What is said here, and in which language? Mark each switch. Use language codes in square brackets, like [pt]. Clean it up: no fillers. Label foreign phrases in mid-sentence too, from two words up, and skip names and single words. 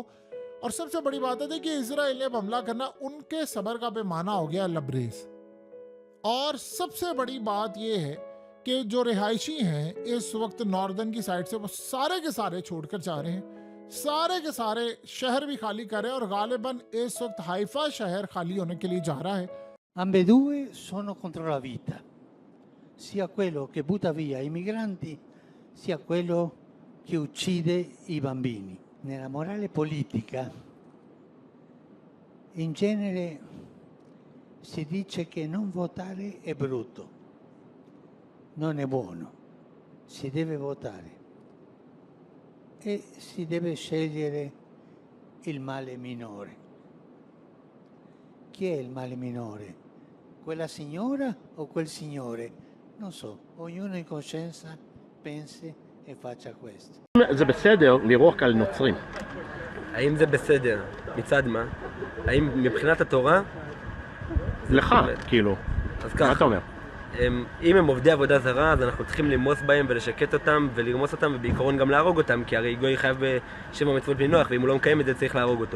[ur] اور سب سے بڑی بات ہے کہ اسرائیل نے اب حملہ کرنا، ان کے صبر کا پیمانہ ہو گیا لبریز. اور سب سے بڑی بات یہ ہے کہ جو رہائشی ہیں اس وقت ناردرن کی سائیڈ سے، وہ سارے کے سارے چھوڑ کر جا رہے ہیں، سارے کے سارے شہر بھی خالی کر رہے ہیں. اور غالباً اس وقت حیفا شہر خالی ہونے کے لیے جا رہا ہے. [it] Ambedue sono contro la vita, sia quello che butta via i migranti, sia quello che uccide i bambini. Nella morale politica, in genere si dice che non votare è brutto, non è buono, si deve votare e si deve scegliere il male minore. Chi è il male minore? Quella signora o quel signore? Non so, ognuno in coscienza pensi e faccia questo. [he] זה בסדר לירוק על נוצרים. האם זה בסדר? מצד מה? האם מבחינת התורה? לך, כאילו. אז מה ככה. אתה אומר? אם הם עובדי עבודה זרה, אז אנחנו צריכים למוס בהם ולשקט אותם ולרמוס אותם, ובעיקרון גם להרוג אותם, כי הרי גוי חייב בשבע מצוות בני נוח, ואם הוא לא מקיים את זה צריך להרוג אותו.